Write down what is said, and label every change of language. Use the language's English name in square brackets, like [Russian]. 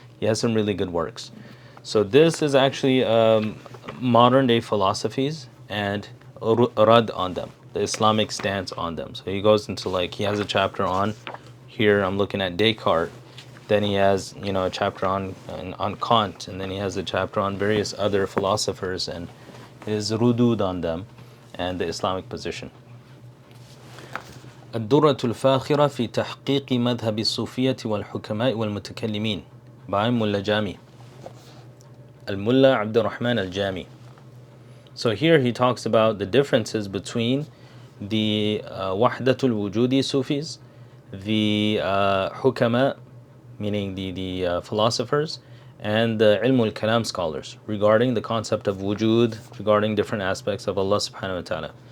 [English] He has some really good works. So this is actually modern day philosophies and rad on them, the Islamic stance on them. So he goes into, like, he has a chapter on, here I'm looking at Descartes. Then he has, a chapter on Kant, and then he has a chapter on various other philosophers and his rudud on them and the Islamic position. [Arabic] الدرة الفاخرة في تحقيق مذهب الصوفية والحكماء والمتكلمين by Mullah Jami, Al-Mullah Abdurrahman Al-Jami. [English] So here he talks about the differences between the Wahdatul Wujudi Sufis, the Hukama, meaning the philosophers, and the Ilm al-Kalam scholars regarding the concept of wujud, regarding different aspects of Allah subhanahu wa ta'ala.